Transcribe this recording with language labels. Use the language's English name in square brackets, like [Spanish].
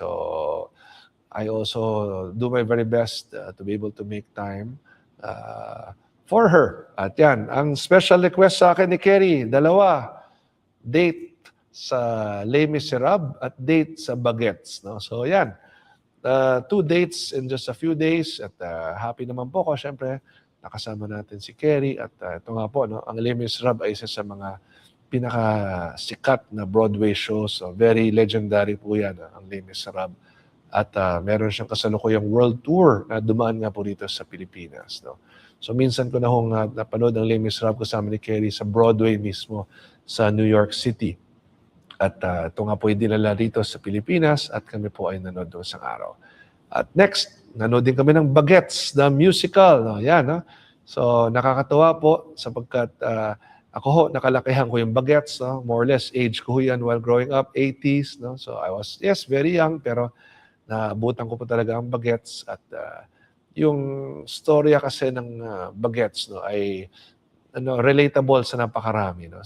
[English] So, I also do my very best to be able to make time for her. [Filipino] At yan, ang special request sa akin ni Kerry, dalawa, date sa Les Miserables at date sa Bagets. No? [English] So yan, 2 dates in just a few days at happy naman po ko. [Filipino] Siyempre, nakasama natin si Kerry at ito nga po, no? Ang Les Miserables ay isa sa mga pinakasikat na Broadway shows. So very legendary po yan, ang Les Miserables. At meron siyang kasalukuyang world tour na dumaan nga po dito sa Pilipinas. No? So minsan ko na hong napanood ang Les Miserables kasama ni Kerry sa Broadway mismo sa New York City. At ito nga po yung dinala rito sa Pilipinas at kami po ay nanood doon isang araw. At next, nanood din kami ng Bagets, the musical. No? Yan, no? So nakakatuwa po sapagkat ako ho, nakalakihan ko yung bagets, no? [English] More or less age ko ho yan while growing up, 80s, no? So I was, yes, very young, [Filipino] pero naabutan ko po talaga ang bagets at yung storya kasi ng bagets, no, ay relatable sa napakarami, no?